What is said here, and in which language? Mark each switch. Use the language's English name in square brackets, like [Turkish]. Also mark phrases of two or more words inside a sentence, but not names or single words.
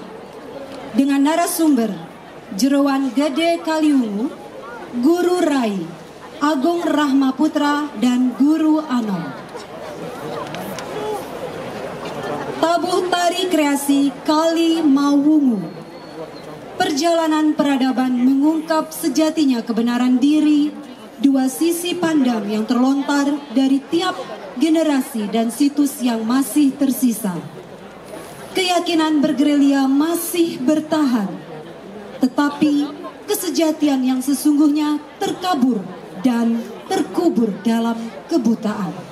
[Indonesian] Dengan narasumber Jerowan Gede Kaliungu, Guru Rai, Agung Rahma Putra, dan Guru Anom. Tabuh tari kreasi Kali Mawungu. Perjalanan peradaban mengungkap sejatinya kebenaran diri, dua sisi pandang yang terlontar dari tiap generasi dan situs yang masih tersisa. Keyakinan bergerilya masih bertahan, tetapi kesejatian yang sesungguhnya terkabur dan terkubur dalam kebutaan.